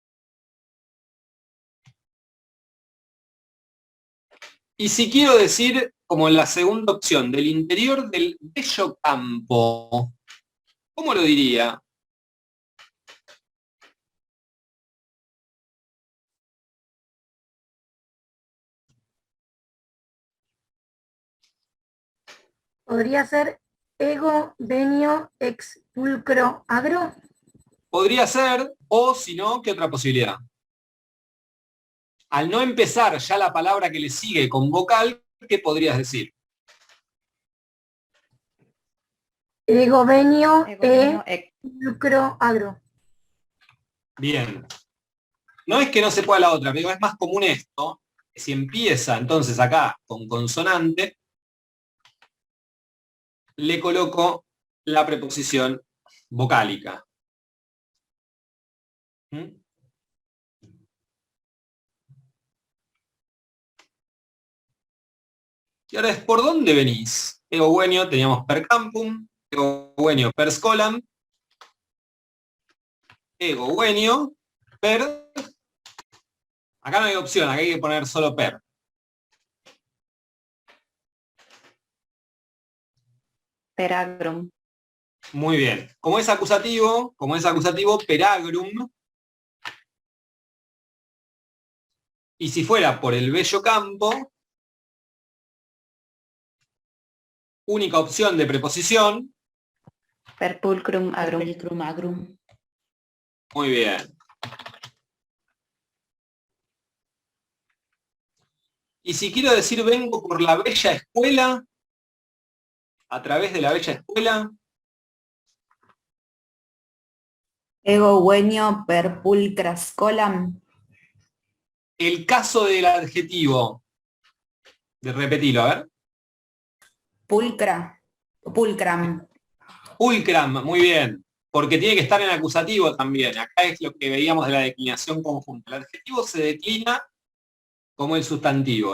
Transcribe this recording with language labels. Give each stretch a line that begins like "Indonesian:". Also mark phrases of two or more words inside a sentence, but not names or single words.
Spanish: Y si quiero decir, como en la segunda opción, del interior del bello campo, ¿cómo lo diría? Podría ser
Latin: ego venio ex pulcro agro.
Spanish: Podría ser, o si no, ¿qué otra posibilidad? Al no empezar ya la palabra que le sigue con vocal, ¿qué podrías decir?
Latin: Ego venio ex pulcro agro.
Spanish: Bien. No es que no se pueda la otra, pero es más común esto. Si empieza entonces acá con consonante, le coloco la preposición vocálica. ¿Mm? Y ahora es ¿por dónde venís?
Latin: Ego venio, teníamos per campum, ego venio per scolam, ego venio per...
Spanish: Acá no hay opción, acá hay que poner solo per. Peragrum. Muy bien. Como es acusativo, peragrum. Y si fuera por el bello campo, única opción de preposición.
Latin: Per pulcrum agrum. Pulcrum agrum.
Spanish: Muy bien. Y si quiero decir vengo por la bella escuela, a través de la bella escuela,
Latin: Ego venio per pulcra scolam.
Spanish: el caso del adjetivo, de repetirlo, a ver.
Latin: Pulcra. Pulcram.
Spanish: Pulcram, muy bien, porque tiene que estar en acusativo también. Acá es lo que veíamos de la declinación conjunta. El adjetivo se declina como el sustantivo.